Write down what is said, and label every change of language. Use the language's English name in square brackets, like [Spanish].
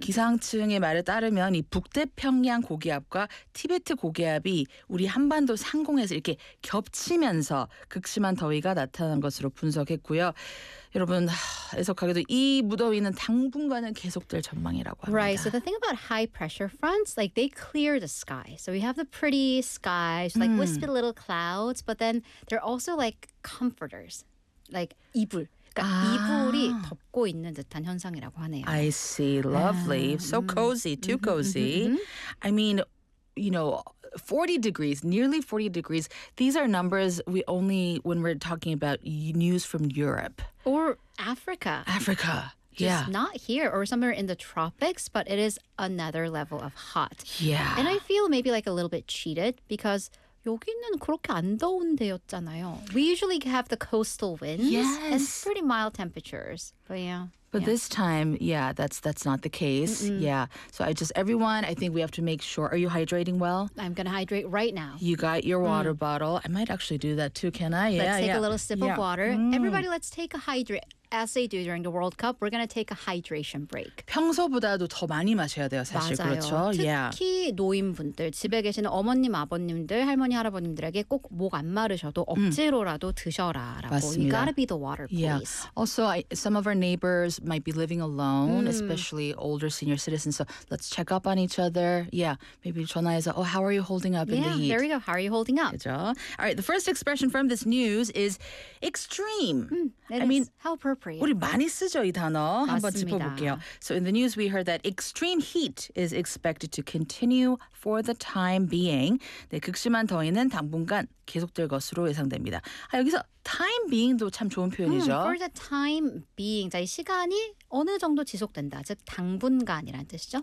[Korean] 기상청의 말에 따르면 이 북태평양 고기압과 티베트 고기압이 우리 한반도 상공에서 이렇게 겹치면서 극심한 더위가 나타난 것으로 분석했고요. 여러분, 애석하게도 이 무더위는 당분간은 계속될 전망이라고 합니다. [English] Right. So the thing about high pressure fronts, like they clear the sky. So we have the pretty skies, like wispy little clouds, but then they're also like comforters, like [Korean] 이불. 이불이 덮고 있는 듯한 현상이라고 하네요. [English] I see. Lovely. So cozy. Too cozy. I mean, you know, 40 degrees, nearly 40 degrees. These are numbers we only, when we're talking about news from Europe. Or Africa. Africa. Just yeah. not here or somewhere in the tropics, but it is another level of hot. Yeah. And I feel maybe like a little bit cheated because [Korean] 여기는 그렇게 안 더운 데였잖아요. [English] We usually have the coastal winds yes. and pretty mild temperatures. But yeah. But yeah. this time, yeah, that's not the case. Mm-mm. Yeah. So I just, everyone, I think we have to make sure. Are you hydrating well? I'm going to hydrate right now. You got your water bottle. I might actually do that too, can I? Yeah, let's take a little sip of water. Mm. Everybody, let's take a hydrate. As they do during the World Cup, we're going to take a hydration break. [Korean] 평소보다도 더 많이 마셔야 돼요, 사실. 맞아요. 그렇죠? 특히 노인분들, 집에 계시는 어머님, 아버님들, 할머니, 할아버님들에게 꼭 목 안 마르셔도 억지로라도 드셔라. 맞습니다. [English] You gotta be the water, please. Yeah. Also, some of our neighbors might be living alone, especially older senior citizens. So let's check up on each other. Yeah, maybe [Korean] 전화해서, [English] oh, how are you holding up in the heat? Yeah, there we go. How are you holding up? [Korean] 그죠? [English] All right, the first expression from this news is extreme. I mean, how perfect. [Korean] 우리 많이 쓰죠, 이 단어. 한번 짚어볼게요. [English] So in the news, we heard that extreme heat is expected to continue for the time being. [Korean] 네, 극심한 더위는 당분간 계속될 것으로 예상됩니다. 아, 여기서 time being도 참 좋은 표현이죠. [English] For the time being, [Korean] 자, 이 시간이 어느 정도 지속된다. 즉, 당분간이라는 뜻이죠.